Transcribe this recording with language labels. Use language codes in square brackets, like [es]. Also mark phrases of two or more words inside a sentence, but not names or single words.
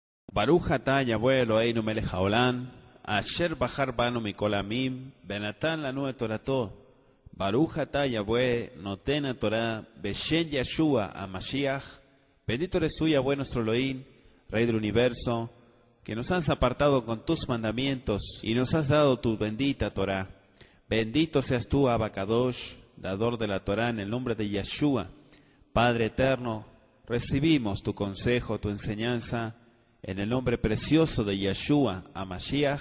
[he] ברוך אתה יהוה אלוהינו מלך העולם, אשר בחר בנו מכל עמים, ונתן לנו את תורתו. ברוך אתה יהוה נותן התורה, בשם ישוע המשיח. [es] Bendito eres tú, Yahweh nuestro Elohim, Rey del universo, que nos has apartado con tus mandamientos y nos has dado tu bendita Torah. Bendito seas tú, [he] אבא קדוש, [es] dador de la Torah, en el nombre de Yeshua. Padre eterno, recibimos tu consejo, tu enseñanza, en el nombre precioso de Yeshua HaMashiach.